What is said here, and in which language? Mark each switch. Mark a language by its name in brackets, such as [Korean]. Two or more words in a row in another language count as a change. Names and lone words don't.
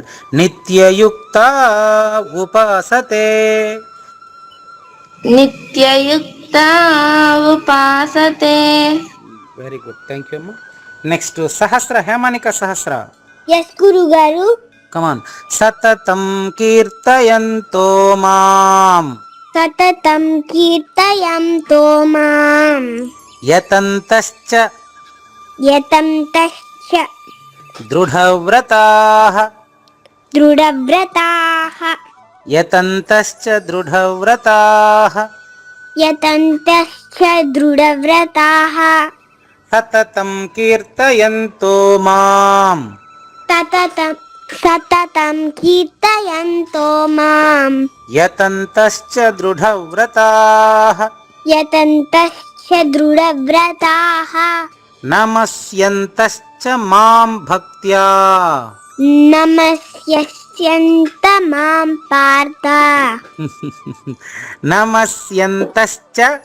[Sanskrit] నిత్యయుక్త ఉపాసతే. నిత్యయుక్తా ఉపాసతే. [English] Very good, thank you amma. Next Sahasra, Hemanika Sahasra. [Telugu] ఎస్ గురుగారు. [English] కమాన్. [Sanskrit] సతతం కీర్తయంతో మాం. సతతం కీర్తయంతో మాం. యతంతశ్చ యతంతశ్చ దృఢవ్రతాః. దృఢవ్రతాః. యతంతశ్చ దృఢవ్రతాః. యతంతశ్చ దృఢవ్రతాః. సతతం కీర్తయంతో మాం. సతతం కీర్తయంతో మాం. యతంతశ్చ దృఢవ్రతాః. యతంతశ్చ దృఢవ్రతాః. నమస్యంతశ్చ మాం భక్త్యా. నమస్యంత మాం పార్థ. నమస్యంతశ్చ.